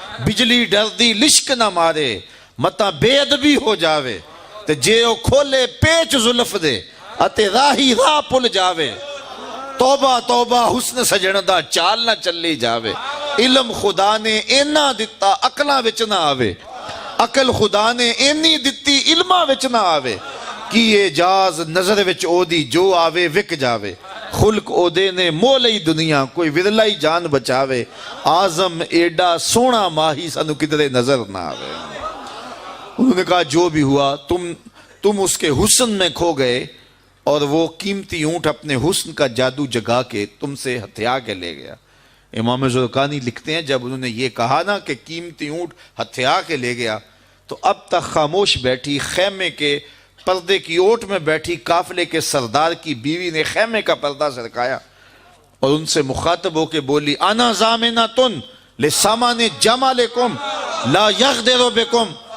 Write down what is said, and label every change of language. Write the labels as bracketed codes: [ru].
[pa] بجلی ڈردی لشک نہ مارے متا بے ادبی ہو جاوے. تے جے او کھولے پیچ زلف دے اتے راہی راہ پل جاوے. توبہ توبہ حسن سجن دا چال نہ چلی جاوے. علم خدا نے اینا دتا عقلاں وچ نہ آوے. عقل خدا نے اینی دتی علماں وچ نہ آوے. کی اعجاز نظر وچ او دی جو آوے وک جاوے. خلق او دے نے مول ہی دنیا کوئی ودلائی جان بچاوے. آزم ایڈا سونا ماہی سانو کدرے نظر نہ آوے. [ur] انہوں نے کہا جو بھی ہوا تم اس کے حسن میں کھو گئے اور وہ قیمتی اونٹ اپنے حسن کا جادو جگا کے تم سے ہتھیا کے لے گیا. امام زرقانی لکھتے ہیں جب انہوں نے یہ کہا نا کہ قیمتی اونٹ ہتھیا کے لے گیا تو اب تک خاموش بیٹھی خیمے کے پردے کی اوٹ میں بیٹھی قافلے کے سردار کی بیوی نے خیمے کا پردہ سرکایا اور ان سے مخاطب ہو کے بولی [ar] انا ضامنۃ لسامان جمالکم لا یغدر بکم.